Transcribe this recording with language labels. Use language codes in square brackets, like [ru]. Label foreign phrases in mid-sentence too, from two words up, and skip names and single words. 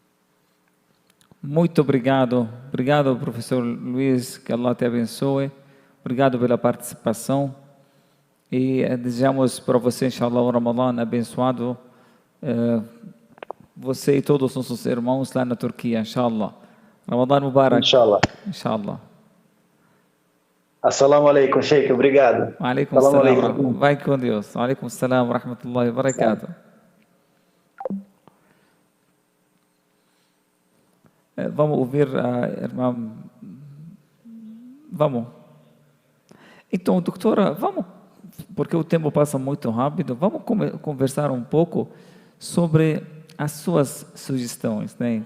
[pt] Muito obrigado. Obrigado, professor Luiz, que Allah te abençoe. Obrigado pela participação. E desejamos para você, inshallah, um Ramadã abençoado. Você e todos os nossos irmãos lá na Turquia, inshallah. [ar] رمضان مبارك. [pt] Inshallah. Inshallah. [ar] السلام عليكم, Sheikh. [pt] Obrigado. [ar] Alaikum Assalamu salam. alaikum. [pt] Vai com Deus. [ar] عليكم السلام ورحمة الله وبركاته. [pt] Vamos ouvir a irmã. Vamos. Então, doutora, vamos, porque o tempo passa muito rápido, vamos conversar um pouco sobre as suas sugestões, né?